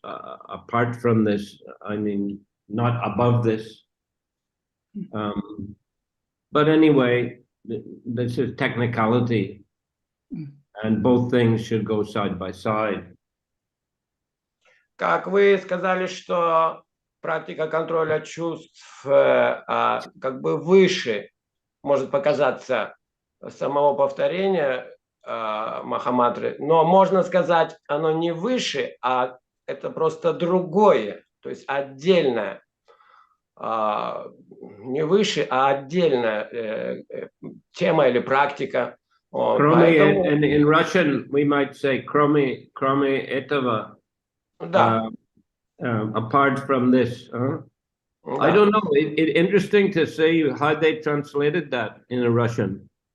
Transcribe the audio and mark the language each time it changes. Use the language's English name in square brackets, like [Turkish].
[English] Apart from this, I mean, not above this. But anyway, this is technicality, and both things should go side by side. [Russian] Как вы сказали, что практика контроля чувств как бы выше может показаться самого повторения махамантры, но можно сказать, оно не выше, а это просто другое, то есть отдельное, не выше, а отдельная тема или практика. Поэтому... [English] in Russian we might say [Russian] кроме этого. [English] Apart from this, I don't know. It's interesting to see how they translated that in Russian.